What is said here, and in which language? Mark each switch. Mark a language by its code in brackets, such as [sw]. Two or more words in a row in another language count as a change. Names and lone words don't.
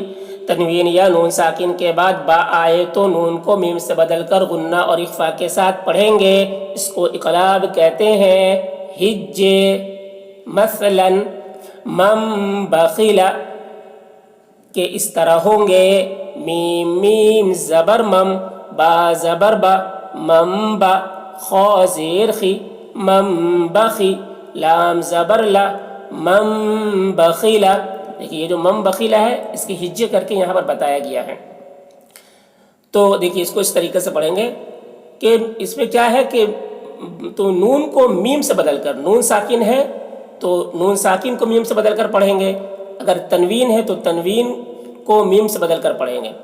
[ur] تنوین یا نون ساکن کے بعد با آئے تو نون کو میم سے بدل کر غنہ اور اخفا کے ساتھ پڑھیں گے، اس کو اقلاب کہتے ہیں۔ حج مثلا [ar] من بخل [ur] کہ اس طرح ہوں گے، میم زبر مم، با زبر با، مم با، خا زیر خی، مم بخی، لام زبر لا، [ar] مم بخیلا۔ [ur] دیکھیے یہ جو [ar] مم بخیلا [ur] ہے اس کی ہجے کر کے یہاں پر بتایا گیا ہے۔ تو دیکھیے اس کو اس طریقے سے پڑھیں گے کہ اس میں کیا ہے کہ تو نون کو میم سے بدل کر، نون ساکن ہے تو نون ساکن کو میم سے بدل کر پڑھیں گے، اگر تنوین ہے تو تنوین کو میم سے بدل کر پڑھیں گے۔